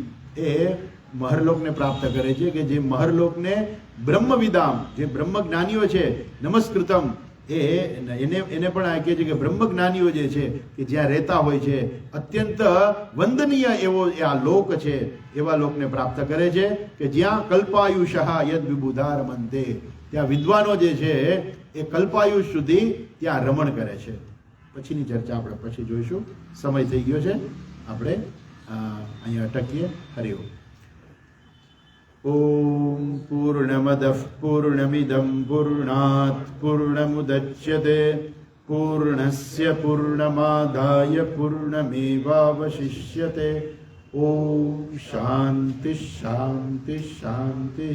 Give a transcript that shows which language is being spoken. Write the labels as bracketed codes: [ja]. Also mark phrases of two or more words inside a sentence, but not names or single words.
[gu] એ મહરલોકને પ્રાપ્ત કરે છે કે જે મહરલોકને બ્રહ્મ વિદામ, જે બ્રહ્મ જ્ઞાનીઓ છે, નમસ્કૃતમ એને પણ આ કહે છે કે બ્રહ્મ જ્ઞાનીઓ જે છે કે જ્યાં રહેતા હોય છે, અત્યંત વંદનીય એવો આ લોક છે, એવા લોકને પ્રાપ્ત કરે છે કે જ્યાં [sa] कल्पायुषः यद विबुधार मंते, [gu] ત્યાં વિદ્વાનો જે છે એ કલ્પાયુષ સુધી ત્યાં રમણ કરે છે. પછીની ચર્ચા આપણે પછી જોઈશું. સમય થઈ ગયો છે, આપણે અહીંયા અટકીએ. હરિઓમ. [sa] ॐ पूर्णमदः पूर्णमिदं पूर्णात् पूर्णमुदच्यते पूर्णस्य पूर्णमादाय पूर्णमेवावशिष्यते। ॐ शान्ति शान्ति शान्तिः।